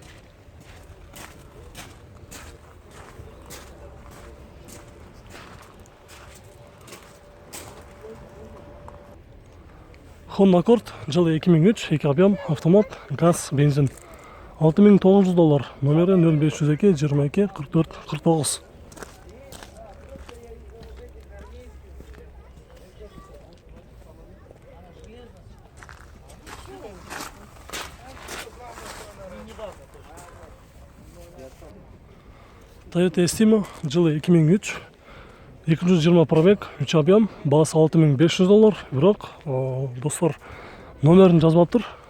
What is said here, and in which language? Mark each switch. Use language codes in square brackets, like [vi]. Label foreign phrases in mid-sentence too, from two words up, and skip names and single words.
[ky] Honda Accord, жылы 2003, 2 объем, автомат, газ, бензин. [kk] $6900, номері 0502 22 44 49. [ky] Toyota Estima, жылы 2003, 220 пробег, 3 объем, басы $6500, бирок достор номерин жазбаптыр.